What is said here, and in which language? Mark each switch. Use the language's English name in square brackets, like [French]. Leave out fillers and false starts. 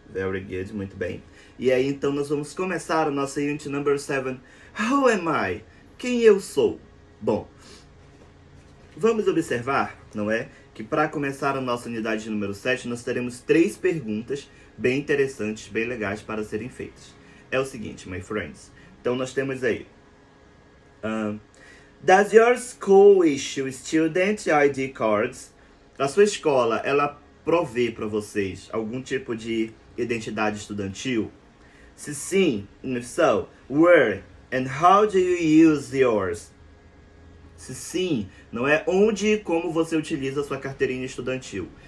[English] Very good, [Portuguese] muito bem. E aí então nós vamos começar a nossa [English] unit number 7. Who am I? [Portuguese] Quem eu sou? Bom, vamos observar, não é? Que para começar a nossa unidade número 7, nós teremos 3 perguntas bem interessantes, bem legais para serem feitas. É o seguinte, [English] my friends. [Portuguese] Então nós temos aí. [English] Does your school issue student ID cards? [Portuguese] A sua escola, ela provê para vocês algum tipo de identidade estudantil? Se sim, [English] if so, [Portuguese] where and how do you use yours? Se sim, não é? Onde e como você utiliza a sua carteirinha estudantil?